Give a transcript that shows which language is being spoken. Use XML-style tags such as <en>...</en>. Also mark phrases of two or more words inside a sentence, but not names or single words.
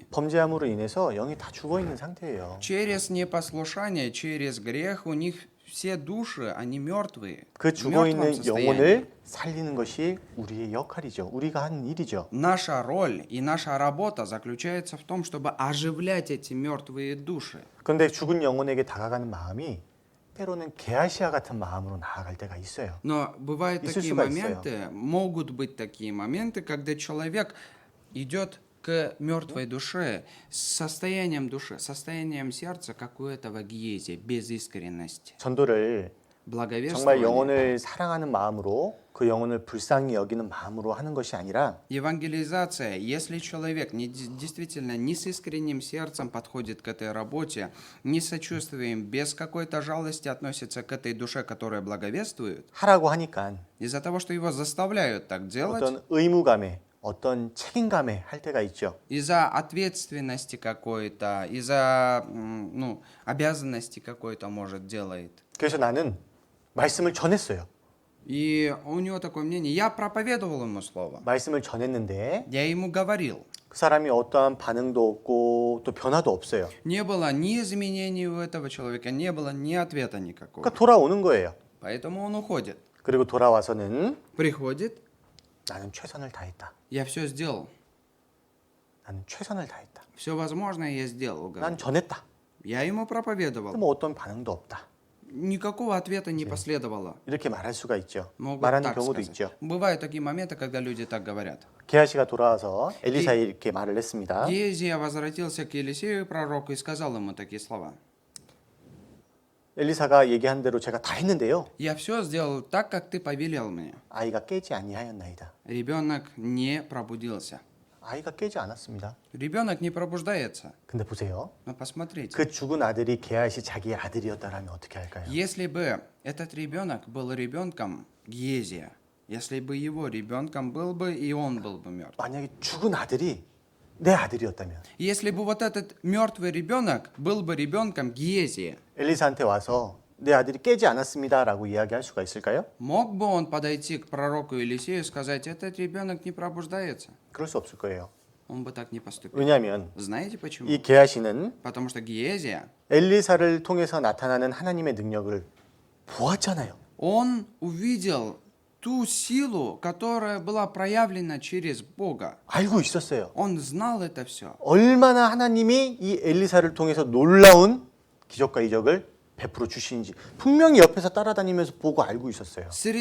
<ko>범죄함으로 인해서 영이 다 죽어 있는 상태예요.</ko> <ru>Через непослушание, через грех у них все души, они мертвые.</ru> <ko>그</ko> <ru>в</ru> <ko>죽어</ko> <ru>мертвом</ru> <ko>있는</ko> <ru>состоянии.</ru> <ko>영혼을 살리는 것이 우리의 역할이죠. 우리가 하는 일이죠.</ko> <ru>Наша роль и наша работа заключается в том, чтобы оживлять эти мертвые души.</ru> <ko>그런데 죽은 영혼에게 다가가는 마음이 때로는 게하시아 같은 마음으로 나아갈 때가 있어요.</ko> <ru>Но бывают</ru> <ko>있을</ko> <ru>такие</ru> <ko>수가</ko> <ru>моменты, могут быть такие моменты, когда человек идет к мертвой душе с состоянием души, состоянием сердца, как у этого Гиезия, без искренности.</ru> <ko>전도를 정말</ko> <ru>Благовествование.</ru> <ko>영혼을 사랑하는 마음으로 그 영혼을 불쌍히 여기는 마음으로 하는 것이 아니라</ko> <ru>Евангелизация, если человек действительно не с искренним сердцем подходит к этой работе, не с сочувствием, без какой-то жалости относится к этой душе, которая благовествует,</ru> <ko>하라고 하니까</ko> <ru>из-за того, что его заставляют так делать,</ru> <ko>어떤 의무감에 어떤 책임감에 할 때가 있죠.</ko> <ru>из-за ответственности какой-то, из-за обязанности какой-то, может, делает.</ru> <ko>그래서 나는 말씀을 전했어요.</ko> <ru>И у него такое мнение, я проповедовал ему слово,</ru> <ko>말씀을 전했는데</ko> <ru>я ему говорил.</ru> <ko>그 사람이 어떠한 반응도 없고 또 변화도 없어요.</ko> <ru>Не было ни изменений у этого человека, не было ни ответа никакого.</ru> <ko>그러니까 돌아오는 거예요.</ko> <ru>Поэтому он уходит.</ru> <ko>그리고 돌아와서는</ko> <ru>Приходит,</ru> <ko>나는 최선을 다했다.</ko> <ru>я все сделал.</ru> <ko>나는 최선을 다했다.</ko> <ru>Все возможное я сделал. говорит.</ru> <ko>난 전했다.</ko> <ru>Я ему</ru> <ko>근데</ko> <ru>проповедовал.</ru> <ko>뭐 어떤 반응도 없다.</ko> <ru>Никакого ответа не последовало.</ru> <ko>이렇게 말할 수가 있죠.</ko> <ru>Могут</ru> <ko>말하는</ko> <ru>так</ru> <ko>경우도</ko> <ru>сказать.</ru> <ko>있죠.</ko> <ru>Бывают такие моменты, когда люди так говорят.</ru> <ko>게하시가 돌아와서 엘리사에 이렇게 말을 했습니다.</ko> <ru>Гиезия возвратился к Елисею, пророку, и сказал ему такие слова.</ru> <ko>엘리사가 얘기한 대로 제가 다 했는데요.</ko> <ru>Я все сделал так, как ты повелел мне.</ru> <ko>아이가 깨지 아니하였나이다.</ko> <ru>Ребенок не пробудился.</ru> <ko>아이가 깨지 않았습니다.</ko> <ru>Ребенок не пробуждается.</ru> <ko>근데 보세요.</ko> <ru>Но посмотрите.</ru> <ko>그 죽은 아들이 게하시 자기의 아들이었다라면 어떻게 할까요?</ko> <ru>Если бы этот ребенок был ребенком Гиезия, если бы его ребенком был бы, и он был бы мертв.</ru> <ko>만약에 죽은 아들이 내 아들이었다면</ko> <ru>Если бы вот этот мертвый ребенок был бы ребенком Гиезия,</ru> <ko>엘리사한테 와서 내 아들이 깨지 않았습니다라고 이야기할 수가 있을까요?</ko> <ru>мог бы он подойти к пророку Елисею и сказать, этот ребенок не пробуждается?</ru> <ko>그럴 수 없을 거예요.</ko> <ru>Он бы так не поступил.</ru> <ko>왜냐하면</ko> <ru>Знаете почему?</ru> <ko>이 게하시는</ko> <ru>Потому что Гиезия,</ru> <ko>엘리사를 통해서 나타나는 하나님의 능력을 보았잖아요.</ko> <ru>он увидел ту силу, которая была проявлена через Бога.</ru> <ko>알고 있었어요.</ko> <ru>Он знал это все.</ru> <ko>얼마나 하나님이 이 엘리사를 통해서 놀라운 기적과 이적을 베풀어 주시는지 분명히 옆에서 따라다니면서 보고 알고 있었어요.</ko>